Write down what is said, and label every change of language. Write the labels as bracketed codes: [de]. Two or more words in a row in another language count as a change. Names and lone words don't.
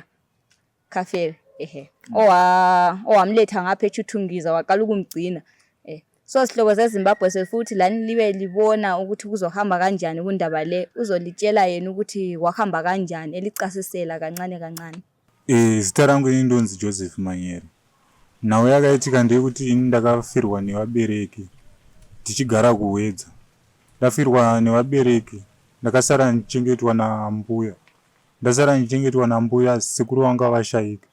[nd] Kafere owamletha ngapha eChitungwiza waqala ukumgcina. So sihlobo zeZimbabwe sefuthi lani libe libona ukuthi kuzohamba kanjani kundaba le, uzolitshela yena ukuthi wahamba kanjani, elicasisela kancane kancane. [sn] Zita rangu indonzi Joseph Manyere. Nhau yakaitika ndeyekuti ndakafirwa nevabereki tichigara kuwedza. Ndafirwa nevabereki ndakasara ndichengetwa nambuya. Ndasara ndichengetwa nambuya, sekuru vangu vashayika.